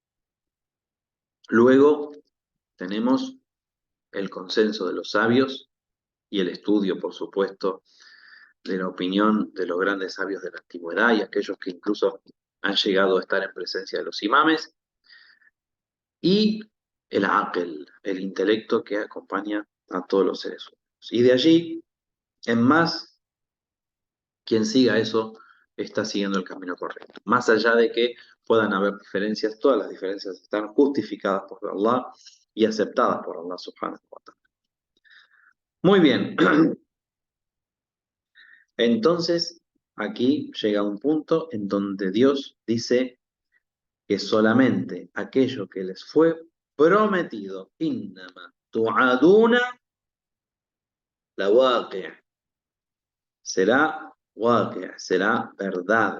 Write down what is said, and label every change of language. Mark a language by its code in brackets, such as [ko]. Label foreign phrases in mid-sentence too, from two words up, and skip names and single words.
[es] Luego tenemos el consenso de los sabios y el estudio, por supuesto, de la opinión de los grandes sabios de la antigüedad y aquellos que incluso han llegado a estar en presencia de los imames, y el aql, el intelecto que acompaña a todos los seres humanos. Y de allí, en más, quien siga eso está siguiendo el camino correcto. Más allá de que puedan haber diferencias, todas las diferencias están justificadas por Allah y aceptadas por Allah [ar] سبحانه وتعالى. [es] Muy bien, entonces aquí llega un punto en donde Dios dice que solamente aquello que les fue prometido, [ar] إنما توعدون لواقع', [es] será verdad.